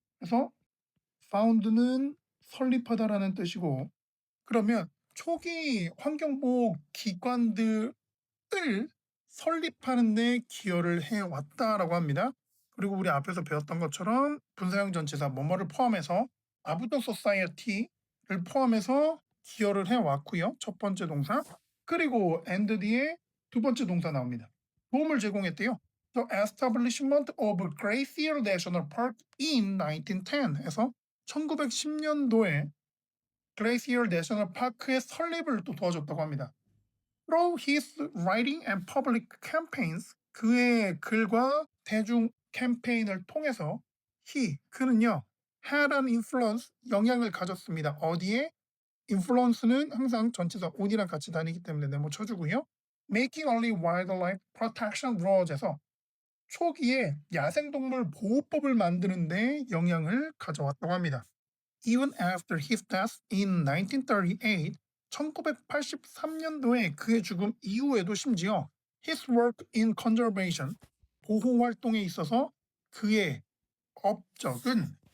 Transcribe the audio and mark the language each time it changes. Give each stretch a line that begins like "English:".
Korean: 그래서 found는 설립하다라는 뜻이고, 그러면 초기 환경보호 기관들을 설립하는 데 기여를 해왔다라고 합니다. 그리고 우리 앞에서 배웠던 것처럼 분사형 전치사 뭐뭐를 포함해서 아부더 소사이어티를 포함해서 기여를 해왔고요. 첫 번째 동사. 그리고 and 뒤에 두 번째 동사 나옵니다. 도움을 제공했대요.
English: The establishment of Glacier National Park in 1910
Korean: 해서 1910년도에 Glacier National Park의 설립을 또 도와줬다고 합니다.
English: Through his writing and public campaigns,
Korean: 그의 글과 대중 캠페인을 통해서 그는요
English: had an influence,
Korean: 영향을 가졌습니다. 어디에? influence는 항상 전치사 on이랑 같이 다니기 때문에 네모 쳐주고요.
English: Making early wildlife protection laws
Korean: 에서 초기에 야생동물 보호법을 만드는데 영향을 가져왔다고 합니다.
English: Even after his death in 1938,
Korean: 1983년도에 그의 죽음 이후에도 심지어
English: his work in conservation,
Korean: 보호 활동에 있어서 그의 업적은